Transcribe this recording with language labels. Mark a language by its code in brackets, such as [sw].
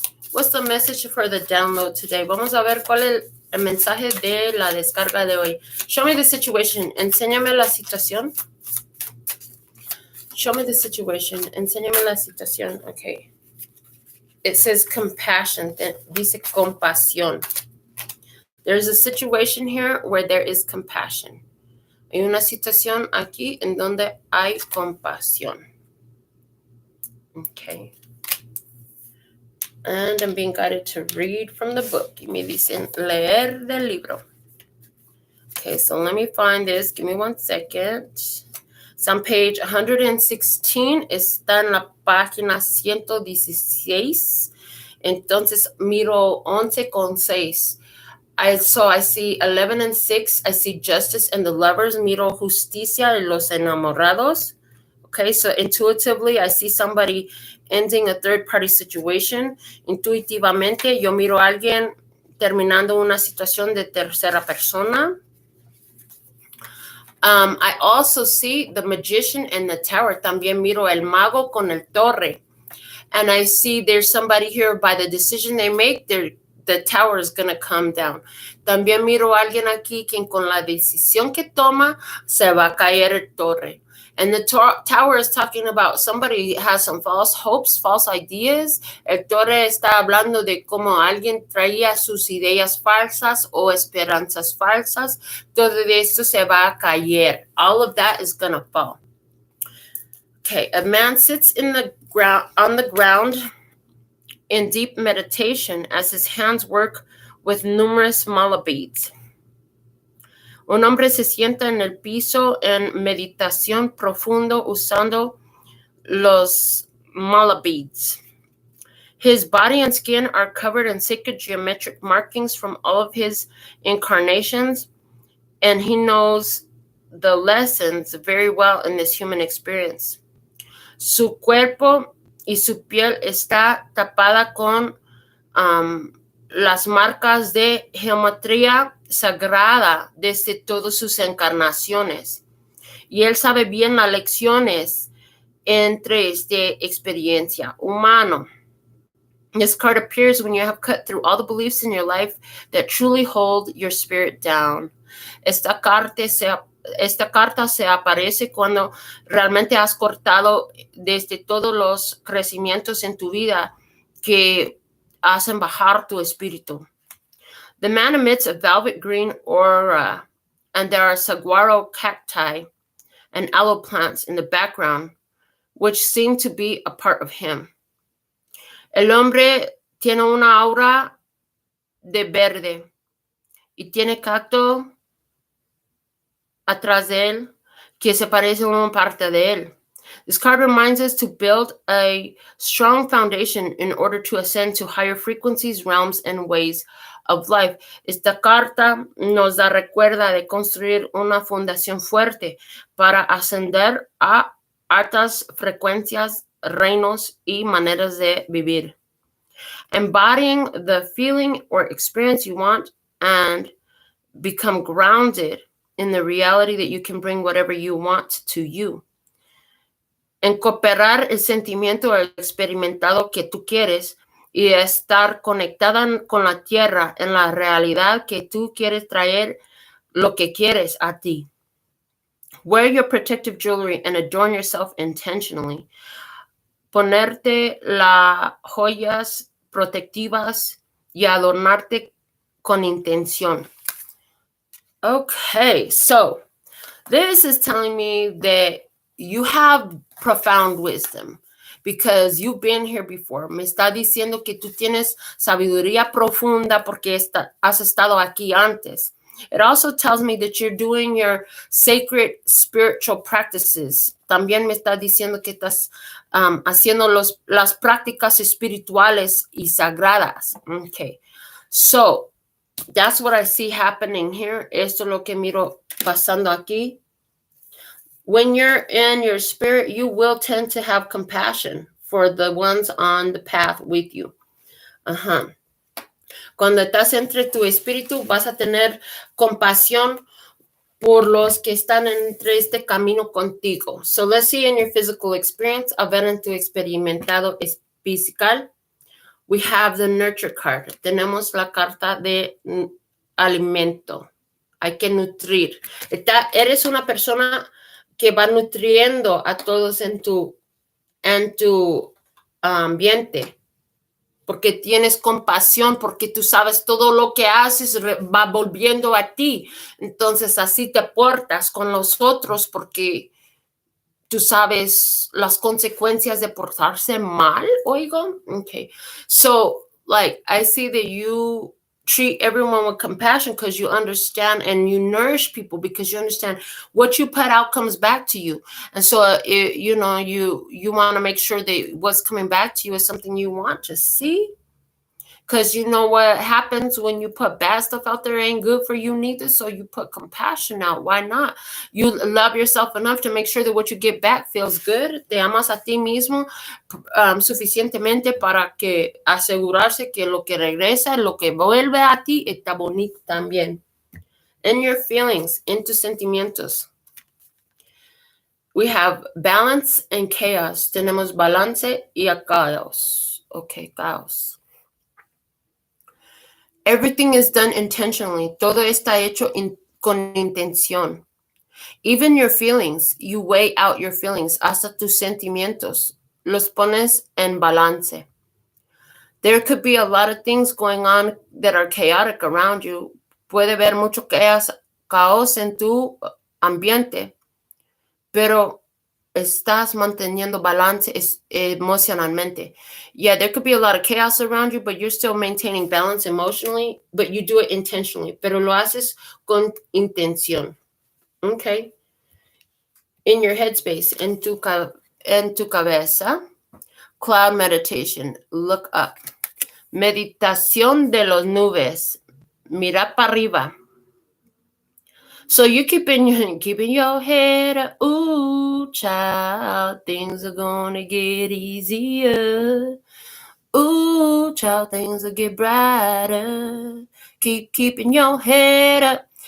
[en] What's the message for the download today? [es] Vamos a ver cuál es el mensaje de la descarga de hoy. [en] Show me the situation. [es] Enséñame la situación. [en] Show me the situation. [es] Enséñame la situación. [en] Okay. It says compassion. [es] Dice compasión. [en] There's a situation here where there is compassion. [es] Hay una situación aquí en donde hay compasión. [en] Okay. And I'm being guided to read from the book. [es] Y me dicen leer del libro. [en] Okay, so let me find this. Give me 1 second. It's on page 116. [es] Está en la página 116. Entonces miro 11:6. [en] So I see 11 and 6. I see justice and the lovers. [es] Miro justicia y los enamorados. [en] Okay, so intuitively, I see somebody ending a third-party situation. [es] Intuitivamente, yo miro a alguien terminando una situación de tercera persona. [en] I also see the magician and the tower. [es] También miro el mago con el torre. [en] And I see there's somebody here by the decision they make, the tower is going to come down. [es] También miro a alguien aquí que con la decisión que toma se va a caer el torre. [en] And the tower is talking about somebody has some false hopes, false ideas. [es] El torre está hablando de cómo alguien traía sus ideas falsas o esperanzas falsas. Todo esto se va a caer. [en] All of that is going to fall. Okay, a man sits in the ground on the ground in deep meditation as his hands work with numerous mala beads. [es] Un hombre se sienta en el piso en meditación profundo usando los mala beads. [en] His body and skin are covered in sacred geometric markings from all of his incarnations, and he knows the lessons very well in this human experience. [es] Su cuerpo y su piel está tapada con las marcas de geometría sagrada desde todas sus encarnaciones. Y él sabe bien las lecciones entre esta experiencia humana. [en] This card appears when you have cut through all the beliefs in your life that truly hold your spirit down. [es] Esta carta se aparece cuando realmente has cortado desde todos los crecimientos en tu vida que hacen bajar tu espíritu. [en] The man emits a velvet green aura, and there are saguaro cacti and aloe plants in the background, which seem to be a part of him. [es] El hombre tiene una aura de verde y tiene cacto atrás de él que se parece a una parte de él. [en] This card reminds us to build a strong foundation in order to ascend to higher frequencies, realms, and ways of life. [es] Esta carta nos da recuerda de construir una fundación fuerte para ascender a altas frecuencias, reinos y maneras de vivir. [en] Embodying the feeling or experience you want and become grounded in the reality that you can bring whatever you want to you. [es] En cooperar el sentimiento o el experimentado que tú quieres y estar conectada con la tierra en la realidad que tú quieres traer lo que quieres a ti. [en] Wear your protective jewelry and adorn yourself intentionally. [es] Ponerte las joyas protectivas y adornarte con intención. [en] Okay, so this is telling me that you have profound wisdom because you've been here before. [es] Me está diciendo que tú tienes sabiduría profunda porque has estado aquí antes. [en] It also tells me that you're doing your sacred spiritual practices. [es] También me está diciendo que estás haciendo las prácticas espirituales y sagradas. [en] Okay, so that's what I see happening here. [es] Esto es lo que miro pasando aquí. [en] When you're in your spirit, you will tend to have compassion for the ones on the path with you. [es] Cuando estás entre tu espíritu, vas a tener compasión por los que están entre este camino contigo. [en] So let's see in your physical experience, [es] a ver en tu experimentado físico. [en] We have the nurture card. [es] Tenemos la carta de alimento. Hay que nutrir. Eres una persona que va nutriendo a todos en tu ambiente, porque tienes compasión, porque tú sabes todo lo que haces va volviendo a ti. Entonces así te portas con los otros porque tú sabes las consecuencias de portarse mal, oigo. [en] Okay. So, like, I see that you treat everyone with compassion because you understand, and you nourish people because you understand what you put out comes back to you. And so, you want to make sure that what's coming back to you is something you want to see. Because you know what happens when you put bad stuff out there ain't good for you neither. So you put compassion out. Why not? You love yourself enough to make sure that what you get back feels good. [es] Te amas a ti mismo suficientemente para que asegurarse que lo que regresa, lo que vuelve a ti está bonito también. [en] In your feelings, [es] in tus sentimientos. [en] We have balance and chaos. [es] Tenemos balance y a caos. Okay, caos. [en] Everything is done intentionally. [es] Todo está hecho con intención. [en] Even your feelings, you weigh out your feelings, [es] hasta tus sentimientos, los pones en balance. [en] There could be a lot of things going on that are chaotic around you. [es] Puede haber mucho caos en tu ambiente, pero estás manteniendo balance emocionalmente. [en] Yeah, there could be a lot of chaos around you, but you're still maintaining balance emotionally, but you do it intentionally, [es] pero lo haces con intención. [en] Okay? In your headspace, [es] en tu cabeza, [en] cloud meditation, look up. [es] Meditación de las nubes, mira para arriba. [en] So you keeping your head up. Ooh, child, things are gonna get easier. Ooh, child, things will get brighter. Keep keeping your head up.